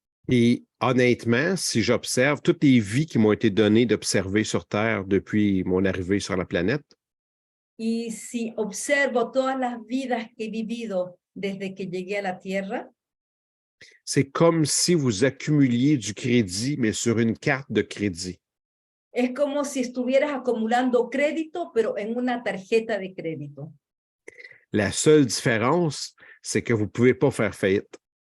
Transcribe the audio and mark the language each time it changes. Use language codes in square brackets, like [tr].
[fr] Et honnêtement, si j'observe toutes les vies qui m'ont été données d'observer sur Terre depuis mon arrivée sur la planète, [es] Y si observo todas las vidas que he vivido desde que llegué a la Tierra, [fr] c'est comme si vous accumuliez du crédit, mais sur une carte de crédit. [es] es como si estuvieras acumulando crédito, pero en una tarjeta de crédito. [fr] La seule différence, c'est que vous ne pouvez pas faire faillite.